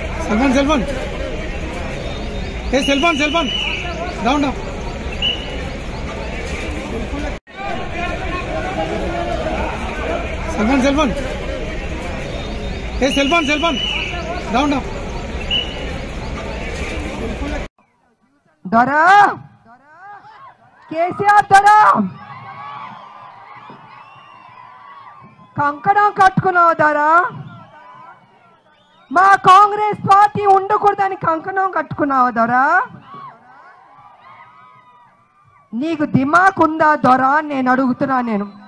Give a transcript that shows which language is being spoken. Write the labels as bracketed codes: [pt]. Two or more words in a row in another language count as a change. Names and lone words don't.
[en] Cellphone, cellphone. Hey, cellphone, cellphone. Down, down. Cellphone, cellphone. Hey, cellphone, cellphone. Down, down. [te] దొరా కేసీఆర్ దొరా కంకణం కట్టుకున్నావు దొరా మా కాంగ్రెస్ పార్టీ ఉండకూడదని కంకణం కట్టుకున్నావు దొరా నీకు దిమాక్ ఉందా దొరా నేను అడుగుతున్నా నేను